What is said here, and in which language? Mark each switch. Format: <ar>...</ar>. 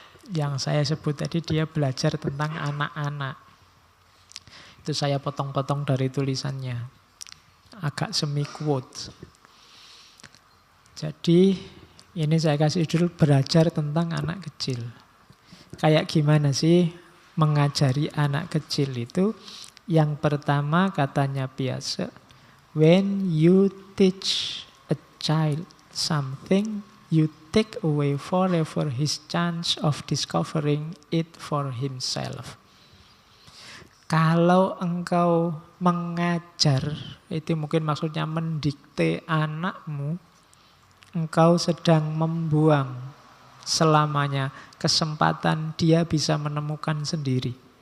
<id>Yang saya sebut tadi dia belajar tentang anak-anak. Itu saya potong-potong dari tulisannya. Agak semi quote. Jadi ini saya kasih judul belajar tentang anak kecil. Kayak gimana sih mengajari anak kecil itu? Yang pertama katanya</id> <en>Piaget, when you teach a child something, you take away forever his chance of discovering it for himself.</en> <id>Kalau engkau mengajar, itu mungkin maksudnya mendikte anakmu, engkau sedang membuang selamanya kesempatan dia bisa menemukan sendiri.</id>